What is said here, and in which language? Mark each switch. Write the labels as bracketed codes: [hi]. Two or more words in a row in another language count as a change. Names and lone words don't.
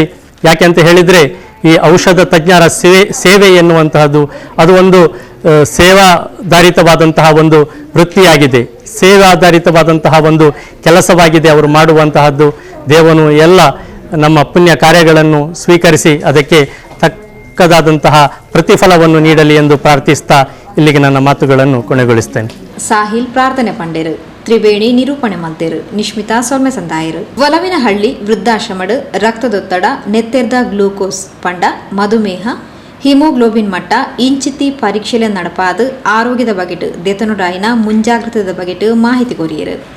[kn] ಯಾಕೆಂತ ಹೇಳಿದರೆ ಈ ಔಷಧ ತಜ್ಞರ ಸೇವೆ ಎನ್ನುವಂತಹದ್ದು ಅದು ಒಂದು ಸೇವಾಧಾರಿತವಾದಂತಹ ಒಂದು ವೃತ್ತಿಯಾಗಿದೆ, ಸೇವಾಧಾರಿತವಾದಂತಹ ಒಂದು ಕೆಲಸವಾಗಿದೆ ಅವರು ಮಾಡುವಂತಹದ್ದು. ದೇವನು ಎಲ್ಲ ನಮ್ಮ ಪುಣ್ಯ ಕಾರ್ಯಗಳನ್ನು ಸ್ವೀಕರಿಸಿ ಅದಕ್ಕೆ ತಕ್ಕದಾದಂತಹ ಪ್ರತಿಫಲವನ್ನು ನೀಡಲಿ ಎಂದು ಪ್ರಾರ್ಥಿಸ್ತಾ ಇಲ್ಲಿಗೆ ನನ್ನ ಮಾತುಗಳನ್ನು ಕೊನೆಗೊಳಿಸ್ತೇನೆ. [tcy] ಸಾಹಿಲ್ ಪ್ರಾರ್ಥನೆ ಪಂಡೇರು, ತ್ರಿವೇಣಿ ನಿರೂಪಣೆ ಮಂತೇರು, ನಿಶ್ಮಿತಾ ಸೊಲ್ಮೆ ಸಂದಾಯರು. ಒಲವಿನಹಳ್ಳಿ ವೃದ್ಧಾಶ್ರಮಡ್ ರಕ್ತದೊತ್ತಡ, ನೆತ್ತೆರ್ದ ಗ್ಲೂಕೋಸ್ ಪಂಡ, ಮಧುಮೇಹ, ಹಿಮೋಗ್ಲೋಬಿನ್ ಮಟ್ಟ ಇಂಚಿತಿ ಪರೀಕ್ಷೆಲೆ ನಡಪಾದು ಆರೋಗ್ಯದ ಬಗೆಟ್ ದೆತನುಡಾಯಿನ ಮುಂಜಾಗ್ರತೆದ ಬಗೆಟ್ ಮಾಹಿತಿ ಕೊರಿಯರು.